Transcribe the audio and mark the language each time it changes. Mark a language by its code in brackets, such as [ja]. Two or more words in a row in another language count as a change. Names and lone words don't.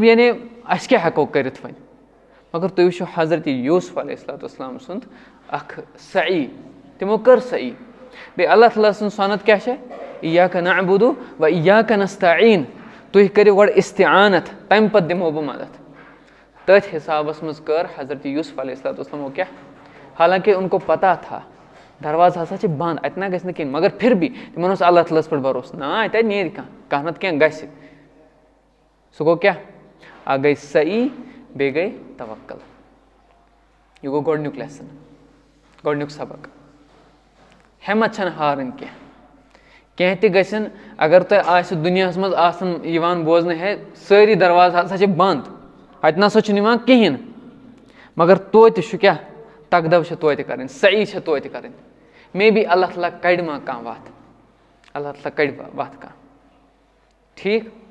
[ks] یعنی اَسہِ کیٛاہ ہٮ۪کو کٔرِتھ وۄنۍ مگر تُہۍ وٕچھِو حضرت یوٗسف [ar] علیہ الصلوۃ والسلام [ks] سُنٛد اکھ سعی تِمو کٔر سعی بیٚیہِ اللہ تعالیٰ سٕنٛز سۄنت کیٛاہ چھےٚ [ar] ایاک نعبُدُ و ایاک نستعیٖن [ks] تُہۍ کٔرِو گۄڈٕ اِستعانت تَمہِ پَتہٕ دِمو بہٕ مدد تٔتھۍ حِسابَس منٛز کٔر حضرت یوٗسف [ar] علیہ الصلوۃ والسلامو [ks] کیٛاہ حالانکہِ [ur] اُن کو پتہ تھا [ks] دروازٕ ہسا چھِ بنٛد اَتہِ نہ گژھِ نہٕ کِہیٖنۍ [ur] مگر پھر بھی [ks] تِمن اوس اللہ تعالیٰ ہَس پٮ۪ٹھ بروسہٕ نہ اَتہِ نیرِ کانٛہہ نَتہٕ کینٛہہ گژھِ سُہ گوٚو کیٛاہ اکھ گٔے سعی بیٚیہِ گٔے توکل یہِ گوٚو گۄڈٕنیُک لیسن گۄڈٕنیُک سبق ہٮ۪مت چھنہٕ ہارٕنۍ کینٛہہ تہِ گژھن اگر تۄہہِ آسہِ دُنیاہَس منٛز آسان یِوان بوزنہٕ ہے سٲری دروازٕ ہسا چھِ بنٛد اَتہِ نسا چھُنہٕ یِوان کِہیٖنۍ مگر توتہِ چھُ کیٛاہ تقدب چھِ توتہِ کَرٕنۍ سعی چھِ توتہِ کَرٕنۍ مے بی اللہ تعالیٰ کَڑِ ما کانٛہہ وَتھ اللہ تعالیٰ کَڑِ وَتھ کانٛہہ ٹھیٖک